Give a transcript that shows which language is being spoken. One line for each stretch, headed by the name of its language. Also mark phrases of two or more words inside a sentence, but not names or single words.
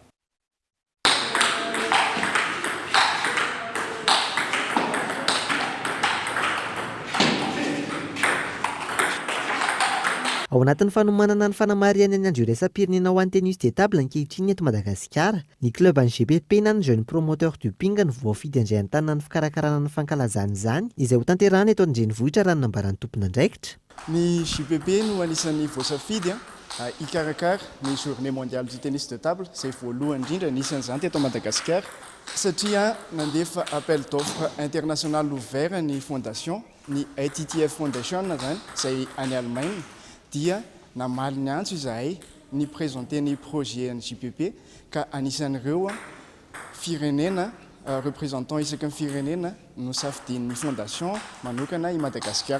Malagasy: Ao anatin'ny fanomanana ny fanamariana ny andro iraisam-pirenena ho an'ny
French: tennis de table
Malagasy: ankehitriny eto Madagasikara, ny club any GBP na ny
French: jeune promoteur du ping
Malagasy: no voafidy andray an-tanana ny fikarakarana ny fankalazana izany izay ho tanterahana eto an-drenivohitra raha ny nambaran'ny tompona andraikitra. Ny JPP no anisan'ny voasafidy hikarakara ny
French: journée mondiale du tennis de table
Malagasy: izay voalohany indrindra nisan'izany teto Madagasikara satria nandefa
French: appel d'offre international ouvert
Malagasy: ny fondation ny ITTF Foundation zany izay any Allemagne dia namaly ny antso izahay ny présenter ny projet ny JPP ka anisan'ireo firenena représentant isaky ny firenena no safidin'ny fondation manokana i Madagasikara.